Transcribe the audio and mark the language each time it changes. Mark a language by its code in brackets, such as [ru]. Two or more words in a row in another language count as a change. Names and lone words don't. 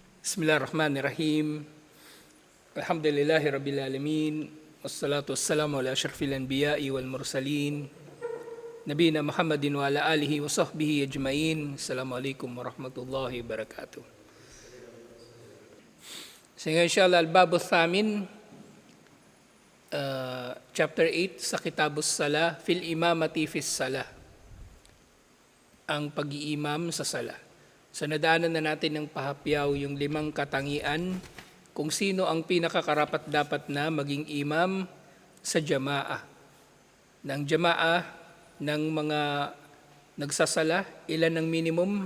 [ar] بسم الله الرحمن الرحيم. الحمد لله رب العالمين. والصلاة والسلام على أشرف الأنبياء والمرسلين. نبينا محمد وعلى آله وصحبه أجمعين. السلام عليكم ورحمة الله وبركاته. So إن شاء الله الباب الثامن, chapter 8 sa كتاب الصلاة، في الإمامة في الصلاة. [tl] Ang pag-iimam sa salah. So nadaanan na natin ng pahapyaw yung 5 katangian kung sino ang pinakakarapat dapat na maging imam sa jamaah. Ng jamaah ng mga nagsasala, ilan ang minimum?